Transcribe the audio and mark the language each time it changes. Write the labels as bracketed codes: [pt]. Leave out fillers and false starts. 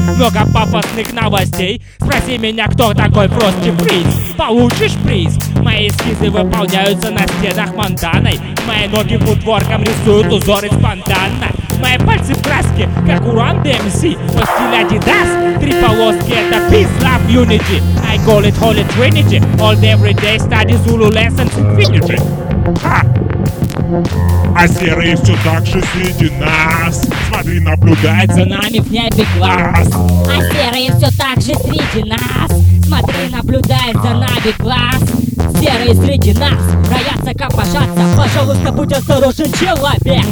[ru] Много пафосных новостей. Спроси меня, кто такой Фрости Фриз. Получишь приз. Мои эскизы выполняются на стенах манданой. Мои ноги по дворкам рисуют узоры спонтанно. Мои пальцы в краске, как у Run DMC. По стилю Adidas, три полоски, это [en] peace, love, unity. I call it Holy Trinity. All day, every day, study Zulu lessons, infinity. Ха! [ru] А серые все так же среди нас. Смотри, наблюдает за нами в небе глаз. А серые все так же среди нас. Смотри, наблюдает за нами глаз. Серые среди нас роятся, копошатся. Пожалуйста, будь осторожен, человек.